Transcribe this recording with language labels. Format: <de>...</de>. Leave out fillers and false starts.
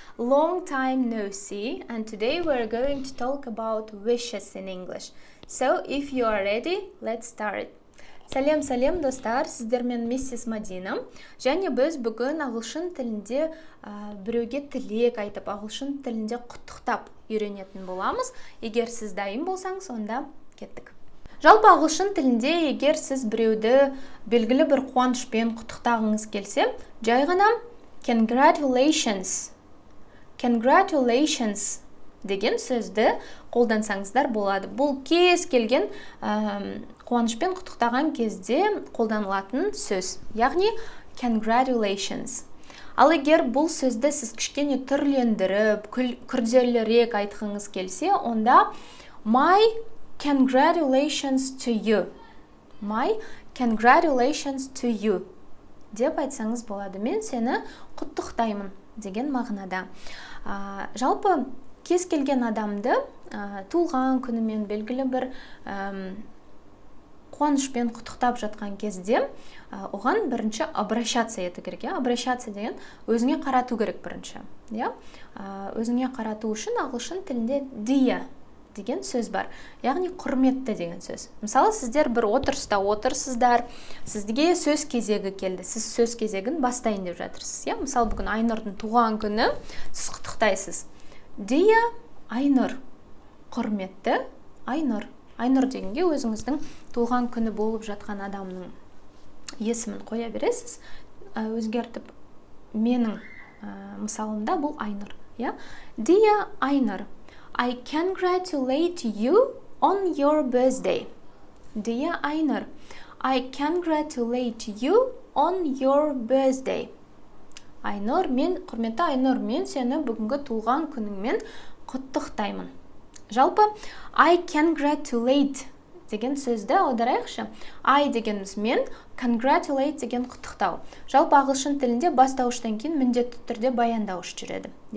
<en>Long time no see, and today we're going to talk about wishes in English. So if you are ready, let's start.</en> <kk>Сәлем достар, сіздермен Mrs. Madina. Және біз бүгін ағылшын тілінде біреуге тілек айтып, ағылшын тілінде құттықтап үйренетін боламыз. Егер сіз дайын болсаңыз, онда кеттік. Жалпы ағылшын тілінде егер сіз біреуді белгілі бір қуанышпен құттықтағыңыз келсе, жай ғана congratulations деген сөзді қолдансаңыздар болады. Бұл кез келген қуанышпен құттықтаған кезде қолданылатын сөз. Яғни congratulations. Ал егер бұл сөзді сіз кішкене түрлендіріп, күрделірек айтқыңыз келсе, онда</kk> <en>my congratulations to you. My congratulations to you</en> <kk>деп айтсаңыз болады. Мен сені құттықтаймын деген мағынада. Жалпы кез келген адамды туылған күнімен белгілі бір қуанышпен құттықтап жатқан кезде оған бірінші обращаться ету керек. Обращаться деген өзіңе қарату керек бірінші. Өзіңе қарату үшін ағылшын тілінде dear деген сөз бар. Яғни құрметті деген сөз. Мысалы, сіздер бір отырыста отырсыздар, сізге сөз кезегі келді. Сіз сөз кезегін бастайын деп жатырсыз. Мысалы, бүгін Айнұрдың туған күні, сіз құттықтайсыз.</kk> <en>Dear</en> <kk>Айнұр, құрметті Айнұр. Айнұр дегенге өзіңіздің туған күні болып жатқан адамның есімін қоя бересіз. Өзгертіп, менің мысалында бұл Айнұр.</kk> <en>Dear Айнұр, I congratulate you on your birthday. Dear Айнұр, I congratulate you on your birthday.</en> <kk>Айнұр, құрметті Айнұр, мен сені бүгінгі туған күніңмен құттықтаймын. Жалпы,</kk> <en>I congratulate</en> <kk>деген сөзді аударайықшы. I дегеніміз мен, congratulate деген құттықтау. Жалпы ағылшын тілінде бастауыштан кейін міндетті түрде баяндауыш жүреді.</kk>